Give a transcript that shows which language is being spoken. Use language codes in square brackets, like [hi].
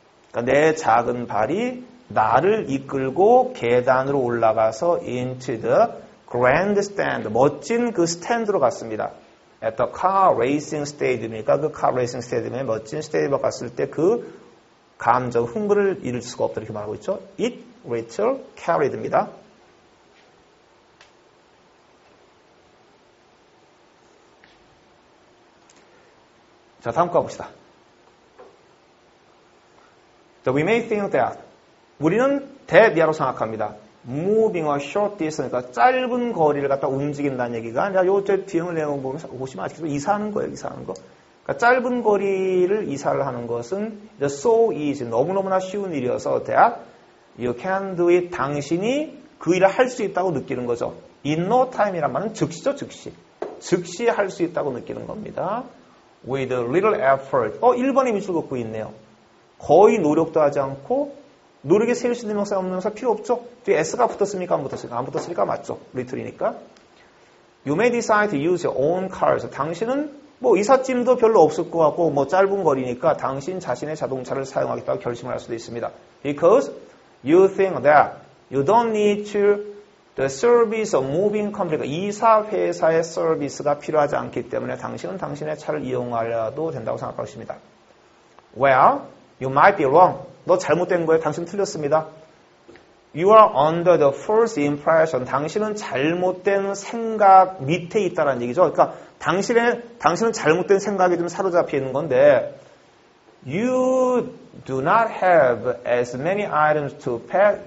[ko] 그러니까 내 작은 발이 나를 이끌고 계단으로 올라가서 into the grandstand, 멋진 그 스탠드로 갔습니다. At the car racing stadium 이니까 그 car racing stadium에 멋진 스테디움에 갔을 때 그 감정, 흥분을 잃을 수가 없다 이렇게 말하고 있죠. [en] It, Rachel, carried입니다. [ko] 자, 다음 거 봅시다. [en] So we may think that 우리는 that이라고 생각합니다. [ko] moving a short distance, 그러니까 짧은 거리를 갖다 움직인다는 얘기가 아니라 요새 뒤에 내용 보시면 아시겠죠? 이사하는 거예요, 이사하는 거. 그러니까 짧은 거리를 이사를 하는 것은 so easy, 너무너무나 쉬운 일이어서 that you can do it, 당신이 그 일을 할 수 있다고 느끼는 거죠. in no time 이란 말은 즉시죠, 즉시. 즉시 할 수 있다고 느끼는 겁니다. with little effort. 1번의 밑줄 긋고 있네요. 거의 노력도 하지 않고 노력에 세울 수 있는 명사 없는 명사 필요 없죠. 뒤에 s가 붙었습니까? 안 붙었습니까? 안 붙었으니까 맞죠. little이니까. [en] You may decide to use your own cars. [ko] 당신은 뭐 이삿짐도 별로 없을 것 같고 뭐 짧은 거리니까 당신 자신의 자동차를 사용하겠다고 결심을 할 수도 있습니다. [en] Because you think that you don't need to the service of moving company. [ko] 이사 회사의 서비스가 필요하지 않기 때문에 당신은 당신의 차를 이용하려도 된다고 생각할 것입니다. [en] Well, you might be wrong. 너 잘못된 거예요. 당신 틀렸습니다. You are under the false impression. [ko] 당신은 잘못된 생각 밑에 있다는 얘기죠. [en] 그러니까 당신은 잘못된 생각에 좀 사로잡혀 있는 건데 You do not have as many items to pack.